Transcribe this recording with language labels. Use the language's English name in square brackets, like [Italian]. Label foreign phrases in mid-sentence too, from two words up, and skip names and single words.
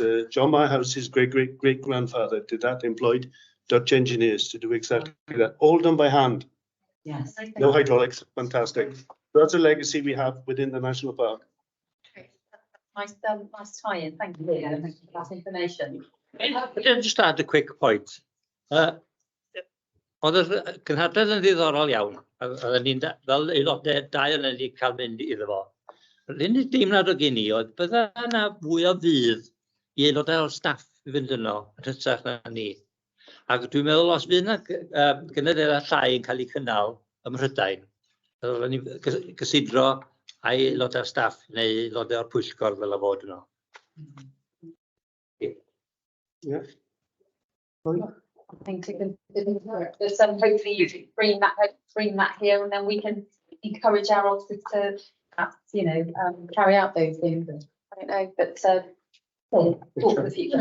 [English] John Myhouse's great grandfather did that, employed Dutch engineers to do exactly that, all done by hand. Yes. No hydraulics. Fantastic. That's a legacy we have within the national park. Nice tie-in, thank you, thank you for that information. I'll just add a quick point. [Welsh] Oedd y cynhadledd yn ddiddorol iawn, a oedden ni'n fel aelodau dau yn wedi cael mynd iddo fo. Yr unig deimlad o gen i oedd bydda yna fwy o fydd i aelodau o'r staff i fynd yno yn hytrach na ni. Ac dwi'n meddwl os fydd yna gynadleddau llai yn cael eu cynnal ym Mhrydain, oedden ni gysidro ai aelodau'r staff neu aelodau o'r pwyllgor fel y fod yno. [English] Yeah. I think we can, there's hopefully you can bring that here, and then we can encourage our officers to, carry out those things. I don't know, but talk for the future.